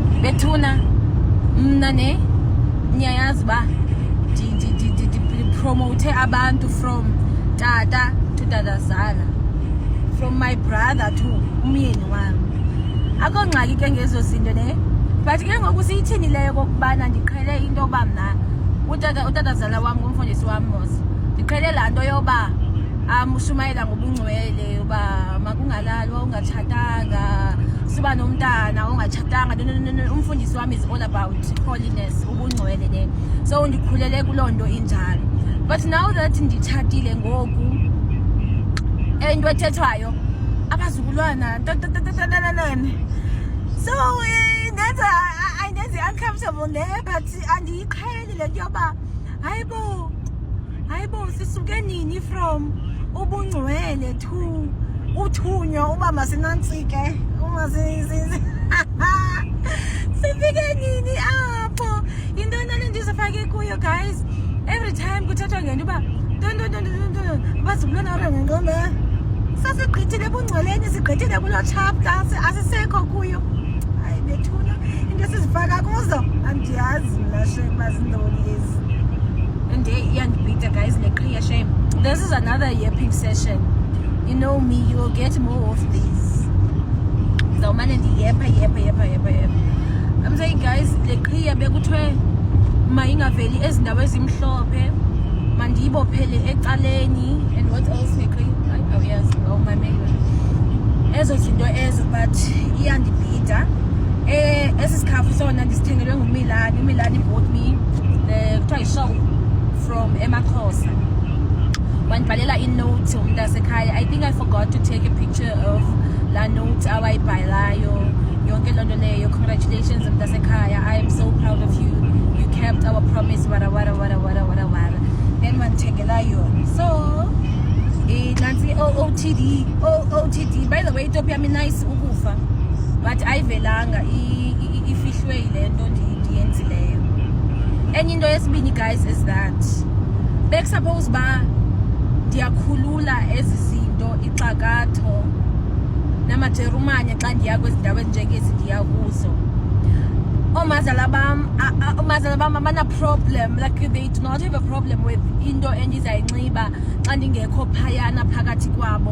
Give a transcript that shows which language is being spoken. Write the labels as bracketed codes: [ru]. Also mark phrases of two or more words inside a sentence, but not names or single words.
[xh] bethuna mna ne niyayazi ba promote abantu from tata to dadazala, [en] from my brother to [xh] umyeni wami. Akongxaki ke ngezo zinto ne, but ke ngoku siyithini leyo kokubana ndiqhele into yoba mna utadazala wami ngumfundisi wami mos, ndiqhele laa nto yoba ushumayela ngobungcwele uba makungalalwa ungatshatanga, siba nomntana ungatshatanga. [en] No, [xh] umfundisi wami [en] is all about holiness, [xh] ubungcwele ne, so ndikhulele kuloo nto injalo. [en] But now that [xh] nditshatile ngoku into ethethwayo abazukulwana so indenza uncomfortable ne, but andiyiqheli le nto yoba hayibo sisuke nini from ubungcwele to uthunyo uba masinantsike sifike nini apho. Yintoni ndizofake kuyo guys, [en] every time [xh] kuthethwa ngento uba abazulwana orangengqombe sasigqithile ebungcweleni, sigqithile kuloo chapter, asisekho kuyo. Hayi bethuna into esizifaka kuzo andiyazi mna shem bazintoni ezi. And iyandibhida guys le qhiya shame. [en] This is another yapping session. You know me, you will get more of these. [xh] Zawumane ndiyepha. [en] I'm saying guys, [xh] le qhiya bekuthiwe mayingaveli ezindawo ezimhlophe, mandiyibophele ecaleni. [en] And what else [xh] le qhiya? [en] Oh yes, oh my maker. [xh] Ezo zinto ezo, but iyandibhida. Esi sikhafu sona ndisithengelwe nguMilani. [en] uMilani bought me [xh] kuthiwa yi-show [en] from eMakhosa. [xh] Wandibhalela inote umntasekhaya. [en] I think I forgot to take a picture of [xh] la note awayibhalayo yonke loo nto leyo. [en] Congratulations mntasekhaya, I am so proud of you, you kept our promise, wara. [xh] Then wandithengela yona. So nansi OOTD. [en] By the way, [xh] itopi yami nice ukufa, but ayivelanga, ifihlwe yile nto ndiyenzileyo. Enye into yesibini guys [en] is that [xh] bekusuppose ba ndiyakhulula ezi zinto, ixakatho namajerumane xa ndiya kwezi ndawo ezinjengezi ndiya kuzo. Omazala bam abana problem, [en] like they do not have a problem with [xh] into endizayinxiba xa ndingekho phayana phakathi kwabo.